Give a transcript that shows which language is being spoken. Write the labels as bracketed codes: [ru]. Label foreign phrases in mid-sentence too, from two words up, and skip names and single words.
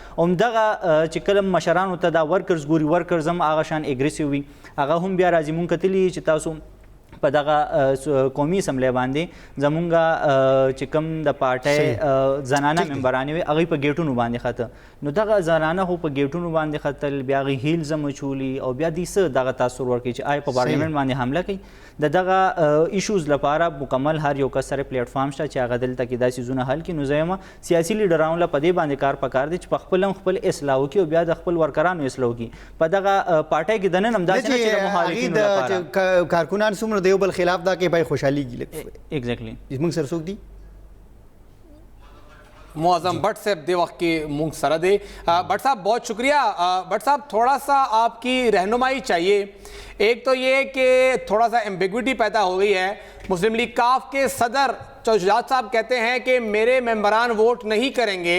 [ps] همدغه چې کله مشرانو ته دا ورکرز ګوري ورکرز هم هغه شان اګریسیو وي هغه هم بیا راځي مونږ کتلي چې تاسو په دغه قومي اسمبلی باندې زمونږ چې کوم د پارټۍ زنانه ممبرانې وي هغوی په ګیټونو باندې خته نو دغه زنانه خو په ګیټونو باندې ختل بیا هغوی هیلز هم اچولي او بیا دوی څه دغه تاثر ورکوي چې آیا په پارلیمنټ باندې حمله کوي د دغه ایشوز لپاره مکمل هر یو کس سره پلیټفارم شته چې هغه دلته کې دا څیزونه حل کړي. نو زه یم سیاسي لیډرانو له په دې باندې کار پکار دی چې په خپل هم خپل اصلاح وکړي او بیا د خپل ورکرانو اصلاح وکړي. په دغه پارټۍ کې دننه هم داسې نه چې د مخالفینو لپاره کارکنان څومره د یو بل خلاف دا کې بای خوشحالي ایگزیکٹلی موږ سره څوک دي معظم بٹ صاحب دے وقت کے مونگ سرہ دے. [ur] بٹ صاحب بہت شکریہ. بٹ صاحب تھوڑا سا آپ کی رہنمائی چاہیے. ایک تو یہ کہ تھوڑا سا ایمبیگوٹی پیدا ہو گئی ہے مسلم لیگ کاف کے صدر چودھری شجاعت صاحب کہتے ہیں کہ میرے ممبران ووٹ نہیں کریں گے.